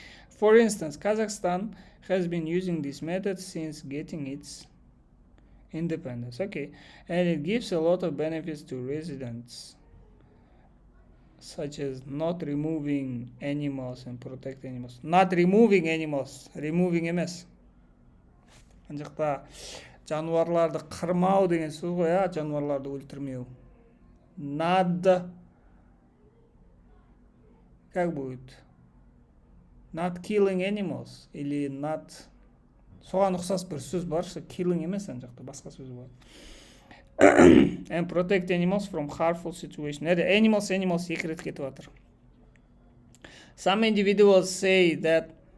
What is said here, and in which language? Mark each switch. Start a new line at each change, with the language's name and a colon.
English: For instance, Kazakhstan has been using this method since getting its independence. Okay, and it gives a lot of benefits to residents, such as not removing animals and protect animals. Not removing animals, removing емес.
Kazakh: Ана жақта жануарларды қырмау деген сөз ғой, жануарларды өлтірмеу.
Russian: Not, как будет?
English: Not killing animals
Russian: или
Kazakh: not, соған ұқсас бір сөз бар, killing емес ана жақта, басқа сөз бар.
English: And protect animals from harmful situations. Animals
Kazakh: екі рет кетіп жатыр.
English: Some individuals say that